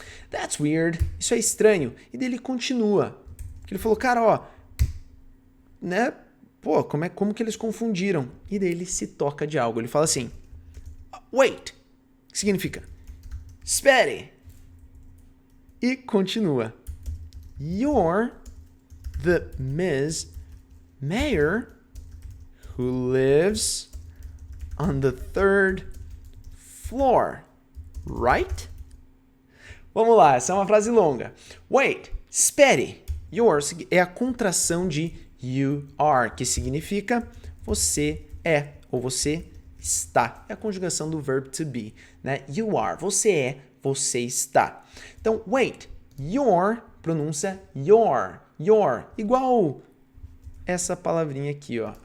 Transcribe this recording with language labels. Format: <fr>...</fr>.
<en>That's weird.</en> <pt>Isso é estranho. E daí ele continua. Ele falou, cara, ó, né? Pô, como que eles confundiram? E daí ele se toca de algo. Ele fala assim, wait, que significa? Espere. E continua.</pt> <en>You're the Miss Mayor who lives on the 3rd floor, right?</en> <pt>Vamos lá, essa é uma frase longa. Wait, espere. Your é a contração de</pt> <en>you are,</en> <pt>que significa você é ou você está. É a conjugação do verb to be, né?</pt> <en>You are,</en> <pt>você é, você está. Então, wait, your, pronúncia your, igual essa palavrinha aqui, ó.</pt>